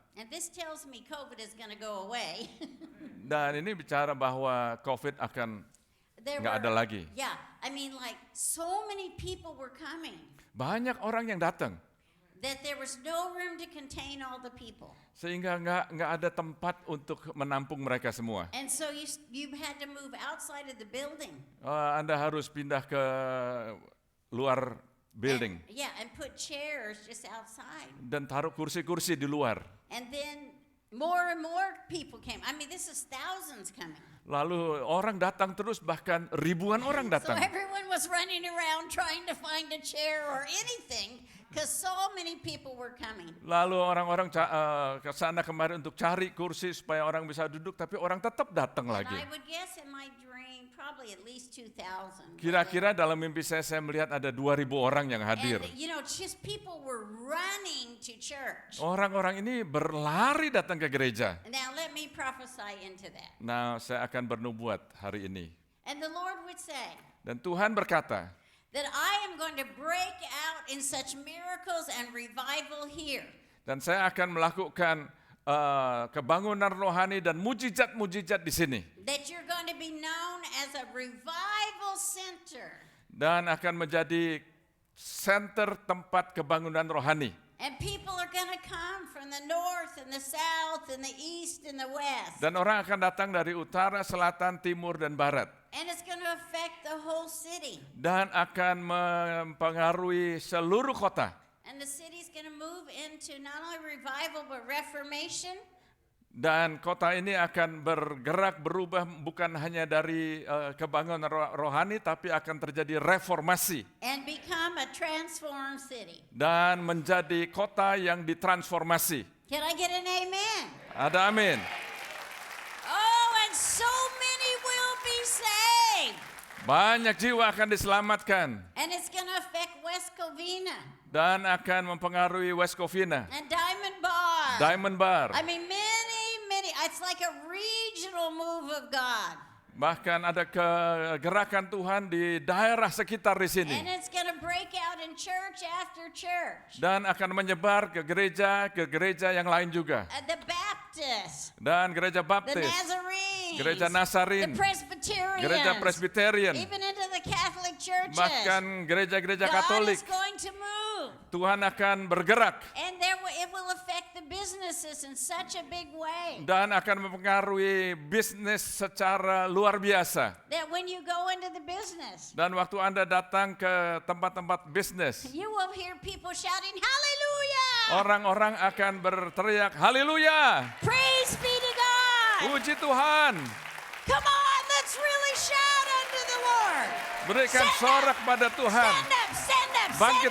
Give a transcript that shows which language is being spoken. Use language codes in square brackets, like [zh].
[en] and this tells me COVID is going to go away. [id] dan ini bicara bahwa COVID akan nggak ada lagi. [en] Yeah, I mean like so many people were coming [id] Banyak orang yang datang, [en] that there was no room to contain all the people. [id] sehingga nggak ada tempat untuk menampung mereka semua. [en] And so you had to move outside of the building. [id] Anda harus pindah ke luar building [en] And put chairs just outside. [id] dan taruh kursi-kursi di luar. [en] And then more and more people came. I mean, this is thousands coming. [id] Lalu orang datang terus, bahkan ribuan orang [en] So [id] datang. [en] everyone was running around trying to find a chair or anything because so many people were coming. [id] Lalu orang-orang ke sana kemari untuk cari kursi supaya orang bisa duduk, tapi orang tetap datang [en] And [id] lagi. [en] I would guess in my dream probably at least 2,000. [id] Kira-kira dalam mimpi saya melihat ada 2.000 orang yang hadir. [en] And just people were running to church. [id] Orang-orang ini berlari datang ke gereja. [en] Now let me prophesy into that. [id] Nah, saya akan bernubuat hari ini. [en] And the Lord would say [id] Dan Tuhan berkata, [en] that I am going to break out in such miracles and revival here. [id] dan saya akan melakukan kebangunan rohani dan mujizat-mujizat di sini. [en] That you're going to be known as a revival center. [id] Dan akan menjadi center tempat kebangunan rohani. [en] And people are going to come from the north and the south and the east and the west. [id] Dan orang akan datang dari utara, selatan, timur, dan barat. [en] And it's going to affect the whole city. [id] Dan akan mempengaruhi seluruh kota. [en] And the city's going to move into not only revival but reformation. [id] Dan kota ini akan bergerak, berubah bukan hanya dari kebangunan rohani, tapi akan terjadi reformasi. [en] And become a transformed city. [id] Dan menjadi kota yang ditransformasi. [en] Can I get an amen? [id] Ada amin. [en] Oh, and so many will be saved. [id] Banyak jiwa akan diselamatkan. [en] And it's going to affect West Covina. [id] Dan akan mempengaruhi West Covina. [en] And Diamond Bar. [id] Diamond Bar. [en] I mean, many, it's like a regional move of God. [id] Bahkan ada gerakan Tuhan di daerah sekitar di sini. [en] And it's going to break out in church after church. [id] Dan akan menyebar ke gereja yang lain juga. [en] The Baptist. [id] Dan gereja Baptis, [en] Nazarenes. [id] gereja Nasarin, [en] The Presbyterians. [id] gereja Presbyterian, [en] Even into the Catholic churches. [id] bahkan gereja-gereja [en] God [id] Katolik. [en] is going to move. [id] Tuhan akan bergerak [en] And it will affect the businesses in such a big way. [id] dan akan mempengaruhi bisnis secara luar biasa. [en] That when you go into the business, [id] Dan waktu Anda datang ke tempat-tempat bisnis, [en] you will hear people shouting, Hallelujah! [id] orang-orang akan berteriak, Haleluya! [en] Praise be to God! [id] Puji Tuhan! [en] Come on, let's really shout unto the Lord. [id] Berikan [en] Stand [id] sorak [en] up. [id] pada Tuhan. [en] Stand up, stand up, [id] Bangkit